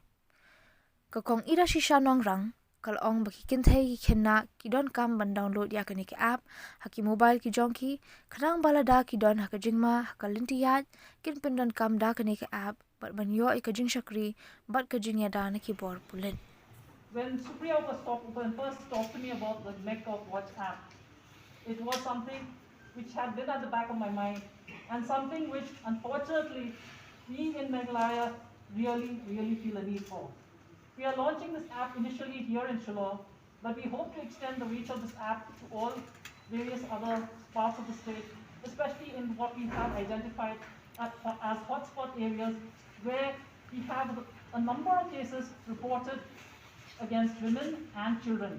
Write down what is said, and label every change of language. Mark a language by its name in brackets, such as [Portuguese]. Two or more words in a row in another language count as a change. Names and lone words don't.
[Khasi] Kakong ira shisha nongrang, kalong baki kynthei ki kena ki don kam ban download ya kani ka app, haki mobile ki jong ki, kanang balada ki don haka jingma, haka ïaid, kin pendon kam da kani ka app, bat ban yo ka jing shakri, bat ka jingiada na ki bor pulit. [English] When Supriya first talked to me about the Make Cop Watch app, it was something which had been at the back of my mind, and something which, unfortunately, we in Meghalaya really feel a need for. We are launching this app initially here in Shillong, but we hope to extend the reach of this app to all various other parts of the state, especially in what we have identified as hotspot areas where we have a number of cases reported against women and children.